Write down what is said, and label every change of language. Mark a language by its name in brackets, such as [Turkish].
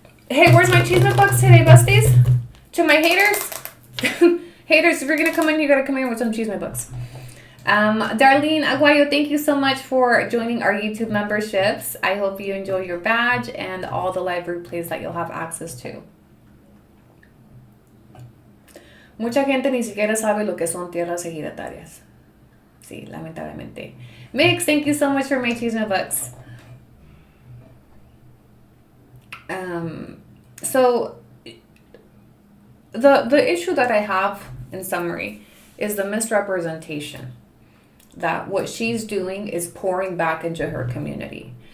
[English] Hey, where's my cheese box today, besties? To my haters? Haters, if you're going to come in, you got to come in with some cheese books. Darlene Aguayo, thank you so much for joining our YouTube memberships. I hope you enjoy your badge and all the live replays that you'll have access to. [Spanish] Mucha gente ni siquiera sabe lo que son tierras ejidatarias. Sí, lamentablemente. [English] Mix, thank you so much for my cheese books. So the issue that I have in summary is the misrepresentation that what she's doing is pouring back into her community.